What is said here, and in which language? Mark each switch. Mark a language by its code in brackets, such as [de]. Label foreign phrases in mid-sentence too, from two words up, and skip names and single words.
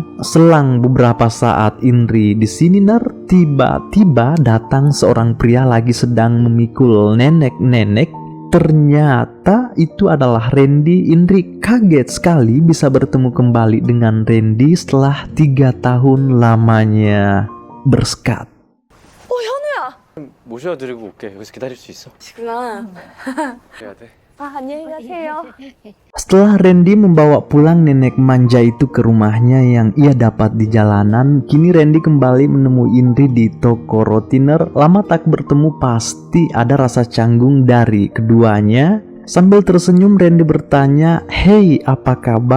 [id] Selang beberapa saat Indri di sini tiba-tiba datang seorang pria lagi sedang memikul nenek-nenek. ternyata itu adalah Randy. Indri kaget sekali bisa bertemu kembali dengan Randy setelah 3 tahun lamanya berskat. [ko] 모셔드리고 올게. 여기서 기다릴 수 있어? 지금아. 해야 돼. 안녕히 가세요. [id] Setelah Randy membawa pulang nenek manja itu ke rumahnya yang ia dapat di jalanan, kini Randy kembali menemui Indri di toko rotiner. Lama tak bertemu, pasti ada rasa canggung dari keduanya. Sambil tersenyum, Randy bertanya, "Hei, apa kabar?